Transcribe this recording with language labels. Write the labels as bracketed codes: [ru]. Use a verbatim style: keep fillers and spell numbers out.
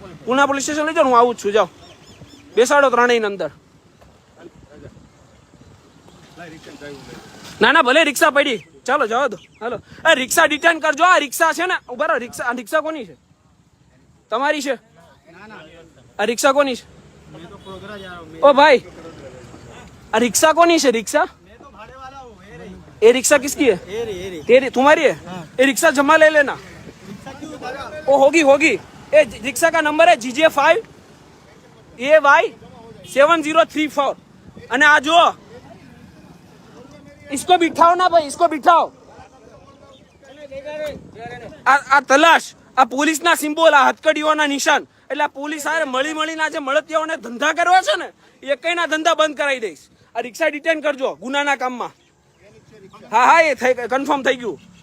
[gu] Puna police station લઈ જાઉં, હું આવું જ છું. જાઓ બેસાડો ત્રણેય અંદર. ના ના ભલે રિક્ષા પડી, ચાલો જવા દો. હાલો આ રિક્ષા રિટર્ન કરજો. આ રિક્ષા છે ને ઉભા રહો, રિક્ષા આ રિક્ષા કોની છે? તમારી છે? આ રિક્ષા કોની છે? [hi] मैं तो प्रोगरा जा रहा हूँ, मैं [gu] ઓ ભાઈ આ રિક્ષા કોની છે? રિક્ષા [hi] मैं तो भाड़े वाला हूँ। ए रही એ રિક્ષા કિસકી હે? ए रही ए रही तेरी तुम्हारी है? ये रिक्शा जमा ले लेना, रिक्शा क्यों उतारा? वो होगी होगी। ये रिक्शा का नंबर है GJ five A Y seven zero three four. [gu] અને આ જુઓ, [hi] इसको बिठाओ ना भाई, इसको बिठाओ. [gu] આ આ તલાશ, આ પોલીસના સિમ્બોલ, આ હથકડીઓના નિશાન. એટલે આ પોલીસ હારે મળી મળીને આ જે મળતિયાઓને ધંધા કરવા છે ને, એ કઈના ધંધા બંધ કરાવી દઈશ. આ રિક્ષા ડિટેન કરજો ગુનાના કામમાં. હા હા એ થઈ કન્ફર્મ થઈ ગયું.